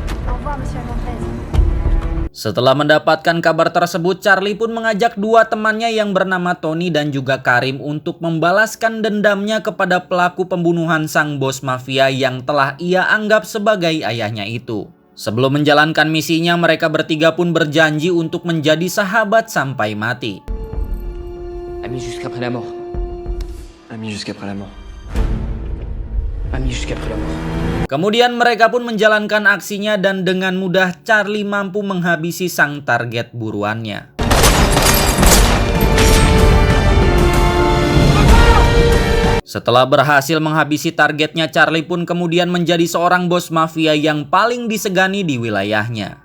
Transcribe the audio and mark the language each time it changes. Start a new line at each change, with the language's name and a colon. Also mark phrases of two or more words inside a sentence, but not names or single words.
Indonesian: Setelah mendapatkan kabar tersebut, Charlie pun mengajak dua temannya yang bernama Tony dan juga Karim untuk membalaskan dendamnya kepada pelaku pembunuhan sang bos mafia yang telah ia anggap sebagai ayahnya itu. Sebelum menjalankan misinya, mereka bertiga pun berjanji untuk menjadi sahabat sampai mati.
French: Amis jusqu'après la mort. Ami jusqu'après la mort. Amis jusqu'après la mort.
Indonesian: Kemudian mereka pun menjalankan aksinya dan dengan mudah Charlie mampu menghabisi sang target buruannya. Setelah berhasil menghabisi targetnya, Charlie pun kemudian menjadi seorang bos mafia yang paling disegani di wilayahnya.